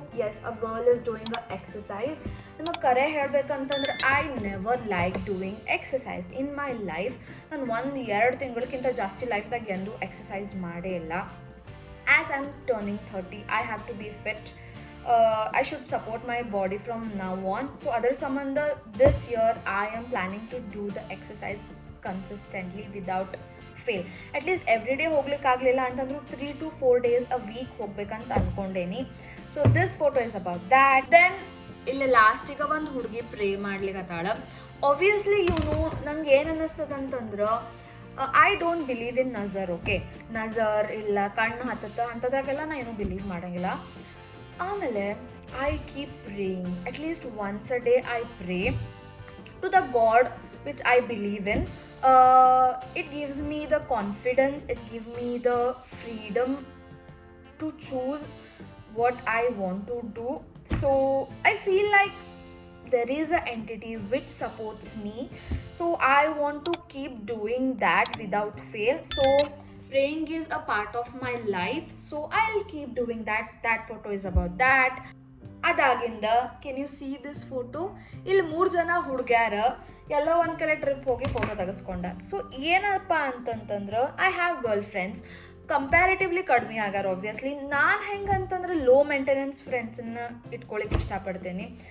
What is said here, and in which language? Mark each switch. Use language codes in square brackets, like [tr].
[en] Yes, a girl is doing a exercise. [kn] ನಿಮಗೆ ಕರೆ ಹೇಳ್ಬೇಕಂತಂದ್ರೆ [en] I never like doing exercise in my life. [kn] ನಾನು 1-2 ತಿಂಗಳಕ್ಕಿಂತ ಜಾಸ್ತಿ ಲೈಫ್ದಾಗ ಎಂದೂ ಎಕ್ಸಸೈಸ್ ಮಾಡೇ ಇಲ್ಲ. [en] As I am turning 30, I have to be fit. I should support my body from now on. So other sambandha, this year I am planning to do the exercise consistently without fail. At least every day [kn] ಹೋಗ್ಲಿಕ್ಕೆ ಆಗಲಿಲ್ಲ ಅಂತಂದ್ರೂ [en] 3 to 4 days a week [kn] ಹೋಗ್ಬೇಕಂತ ಅನ್ಕೊಂಡೇನಿ. [en] So this photo is about that. [kn] Then ಇಲ್ಲಿ ಲಾಸ್ಟಿಗೆ ಒಂದು ಹುಡುಗಿ pray ಮಾಡ್ಲಿಕ್ಕತ್ತಾಳ. [en] obviously [kn] ನಂಗೆ ಏನು ಅನ್ನಿಸ್ತದಂತಂದ್ರೆ [en] I don't believe in ನಜರ್. [kn] Okay, ನಜರ್ ಇಲ್ಲ ಕಣ್ಣು ಹತ್ತತ್ತ ಅಂಥದ್ರಾಗೆಲ್ಲ ನಾ ಏನೂ ಬಿಲೀವ್ ಮಾಡೋಂಗಿಲ್ಲ. [en] ಆಮೇಲೆ I keep praying. At least once a day I pray to the god which I believe in. It gives me the confidence, it gives me the freedom to choose what I want to do. So I feel like there is an entity which supports me, so I want to keep doing that without fail. So praying is a part of my life, so I'll keep doing that. That photo is about that. ಅದಾಗಿಂದ can you see this photo? [kn] ಇಲ್ಲಿ 3 ಜನ ಹುಡುಗ್ಯಾರ ಎಲ್ಲ ಒಂದು ಕಡೆ trip ಹೋಗಿ photo ತೆಗೆಸ್ಕೊಂಡ. So ಏನಪ್ಪ ಅಂತಂತಂದ್ರೆ [en] I have girl friends comparatively [kn] ಕಡಿಮೆ ಆಗ್ಯಾರ. ಆಬ್ವಿಯಸ್ಲಿ ನಾನು ಹೆಂಗಂತಂದ್ರೆ ಲೋ ಮೇಂಟೆನೆನ್ಸ್ ಫ್ರೆಂಡ್ಸನ್ನ ಇಟ್ಕೊಳಿಕ್ಕೆ ಇಷ್ಟಪಡ್ತೀನಿ.